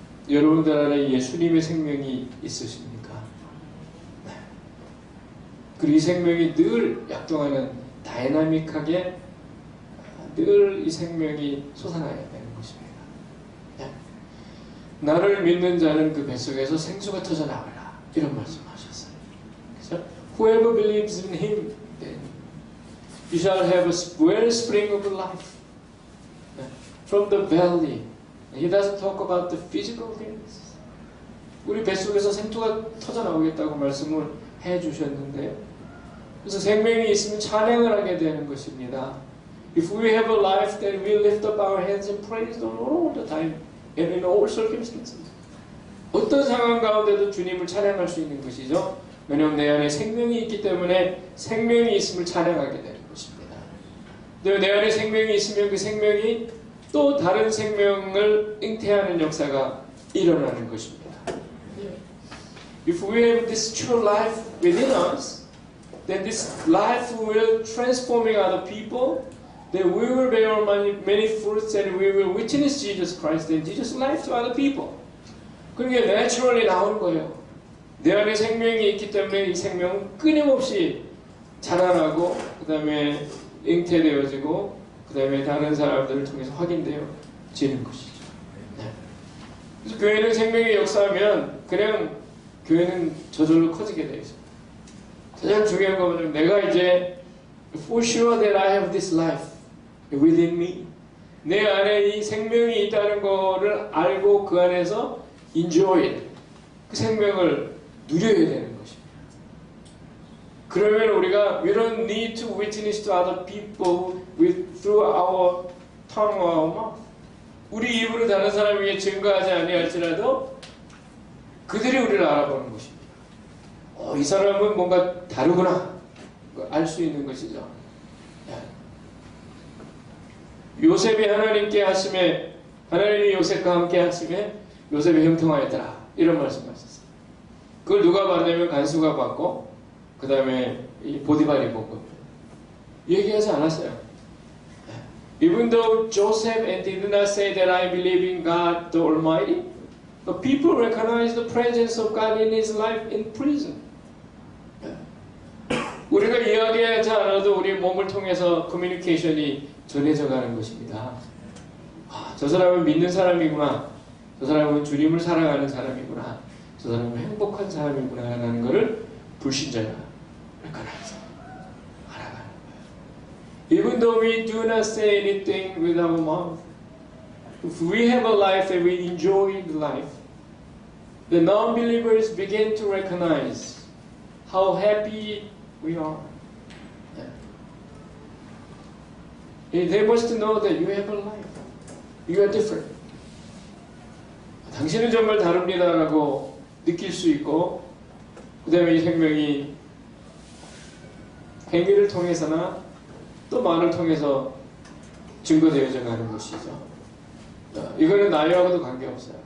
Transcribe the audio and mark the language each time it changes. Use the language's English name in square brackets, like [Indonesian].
[Korean] 여러분들 안에 예수님의 생명이 있으십니까? 네. 그리고 이 생명이 늘 약동하는 다이나믹하게 늘 이 생명이 솟아나야 되는 것입니다. 네. 나를 믿는 자는 그 뱃속에서 생수가 터져 나오라 이런 말씀하셨어요. [English] 그래서 Whoever believes in Him, then you shall have a wellspring of life from the belly. He doesn't talk about the physical things. [Korean] 우리 뱃속에서 생수가 터져 나오겠다고 말씀을 해주셨는데, 그래서 생명이 있으면 찬양을 하게 되는 것입니다. [English] If we have a life that we lift up our hands and praise the Lord all the time and in all circumstances. [Korean] 어떤 상황 가운데도 주님을 찬양할 수 있는 것이죠. 왜냐하면 내 안에 생명이 있기 때문에 생명이 있음을 찬양하게 되는 것입니다. 내 안에 생명이 있으면 그 생명이 또 다른 생명을 잉태하는 역사가 일어나는 것입니다. [English] If we have this true life within us, then this life will transforming other people, then we will bear many fruits and we will witness Jesus Christ and Jesus' life to other people. [Korean] 그게 naturally 나오는 거예요. 내 안에 생명이 있기 때문에 이 생명은 끊임없이 자라나고 그 다음에 잉태되어지고 그 다음에 다른 사람들을 통해서 확인되어지는 것이죠. 네. 그래서 교회는 생명의 역사하면 그냥 교회는 저절로 커지게 되어 있습니다. 가장 중요한 것은 내가 이제 [English] for sure that I have this life within me. [Korean] 내 안에 이 생명이 있다는 것을 알고 그 안에서 [English] enjoy it. [Korean] 그 생명을 누려야 되는 것입니다. 그러면 우리가 [English] we don't need to witness to other people through our tongue or our mouth. [Korean] 우리 입으로 다른 사람에게 증거하지 아니할지라도 그들이 우리를 알아보는 것입니다. 이 사람은 뭔가 다르구나 알 수 있는 것이죠. 요셉이 하나님께 하심에 하나님이 요셉과 함께 하심에 요셉이 형통하였더라 이런 말씀하셨어요. 그걸 누가 받냐면 간수가 받고 그 다음에 보디발이 보고 얘기하지 않았어요. [English] Even though Joseph did not say that I believe in God the Almighty, but people recognize the presence of God in his life in prison. [Korean] 우리가 이야기하지 않아도 우리 몸을 통해서 커뮤니케이션이 전해져 가는 것입니다. 저 사람은 믿는 사람이구나. 저 사람은 주님을 사랑하는 사람이구나. 저 사람은 행복한 사람이구나 라는 것을 불신자가 알아가는 거예요. [English] Even though we do not say anything with our mouth, if we have a life that we enjoy the life, the non-believers begin to recognize how happy we are. They must know that you have a life. You are different. [Korean] 당신은 정말 다릅니다라고 느낄 수 있고 그 다음에 이 생명이 행위를 통해서나 또 말을 통해서 증거되어져 가는 것이죠. 이거는 나이하고도 관계없어요.